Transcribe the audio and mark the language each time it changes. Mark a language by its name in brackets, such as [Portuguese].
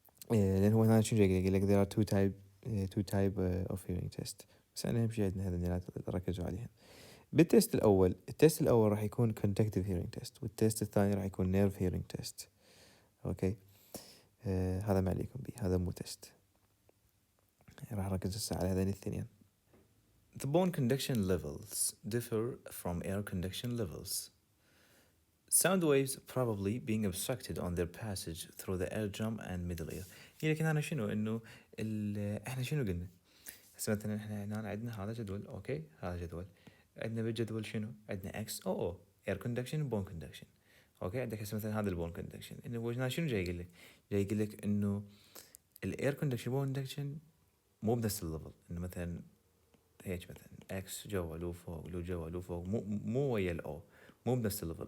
[Arabic] لان هو هنا شنو يقول لك [English] there are two type of hearing test، [Arabic] بس انا اهم شيء عندنا هذا اللي لا تركزوا عليها. بالتست الأول، التست الأول راح يكون conductive hearing test، والتست الثاني راح يكون nerve hearing test. أوكي. هذا ما عليكم بيه، هذا مو تست. راح أركز هسه على هذين الاثنين. [English] The bone conduction levels differ from air conduction levels. Sound waves probably being obstructed on their passage through the eardrum and middle ear. [Arabic] لكن أنا شنو إنه إحنا شنو قلنا؟ هسه مثلا إحنا عندنا هذا جدول، أوكي، هذا جدول. عندنا بالجدول شنو؟ عندنا اكس او اير كوندكشن بون كوندكشن. اوكي، عندك هسه مثلا هذا البون كوندكشن، انه هو شنو جاي يقول لك؟ جاي يقول لك انه الاير كوندكشن بون كوندكشن مو بنفس الليفل، انه مثلا هيك مثلا اكس جوا لو فوق لو جوا لو فوق، مو ويا الاو، مو بنفس الليفل.